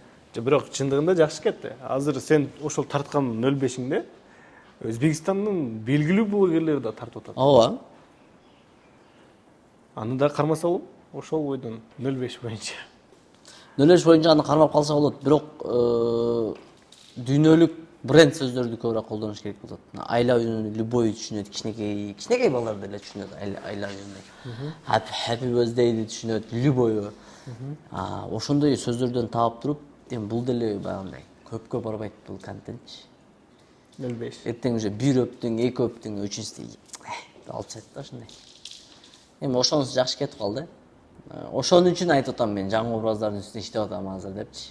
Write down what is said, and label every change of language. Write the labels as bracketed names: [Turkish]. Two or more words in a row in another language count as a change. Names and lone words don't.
[Kyrgyz] Бирок чындыгында жакшы кетти. Азыр сен ошол тарткан 05-иңде Өзбекстандын белгилүү блогерлери да тартып атат. Ооба. Аны да кармаса болот, ошол бойдон 05 боюнча. 05 боюнча аны кармап калса болот, бирок дүйнөлүк бренд сөздөрдү көбүрөөк колдонуш керек болот. [English] I love you [Kyrgyz] любой түшүнөт, кичинекей балдар деле түшүнөт [English] I love you. Happy birthday [Kyrgyz] түшүнөт, любой. Ошондой сөздөрдөн таап туруп, эми бул деле баягындай көпкө барбайт бул контент. 05. Эртең уже 1 өптүң, 2 өптүң, 3-үчүсү алып чыгат да ошондой. Эми ошонусу жакшы кетип калды. Ошон үчүн айтып атам мен жаңы образдардын үстүнө иштеп атам азыр депчи.